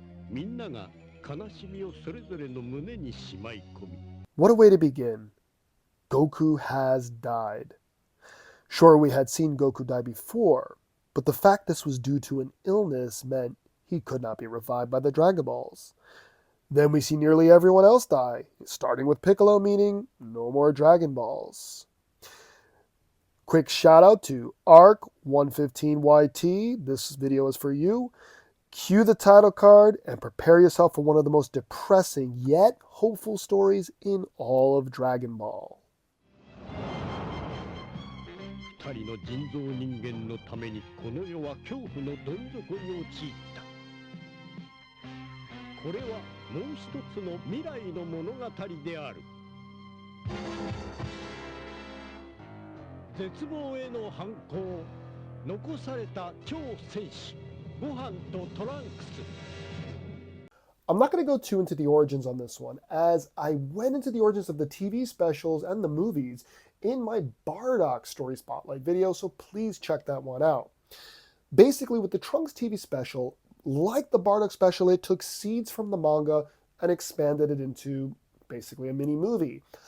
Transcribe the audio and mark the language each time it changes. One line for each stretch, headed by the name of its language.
Japanese: みんなが悲しみをそれぞれの胸にしまい込み。
English: What a way to begin. Goku has died. Sure, we had seen Goku die before, but the fact this was due to an illness meant he could not be revived by the Dragon Balls. Then we see nearly everyone else die, starting with Piccolo, meaning no more Dragon Balls. Quick shout out to ARC115YT. This video is for you. Cue the title card and prepare yourself for one of the most depressing yet hopeful stories in all of Dragon Ball.
Japanese: 二人の人造人間のためにこの世は恐怖のどん底に陥った。これはもう一つの未来の物語である。絶望への反抗、残された超戦士、ご飯とトランクス。
English: I'm not going to go too into the origins on this one, as I went into the origins of the TV specials and the movies in my Bardock Story Spotlight video, so please check that one out. Basically, with the Trunks TV special, like the Bardock special, it took seeds from the manga and expanded it into basically a mini movie.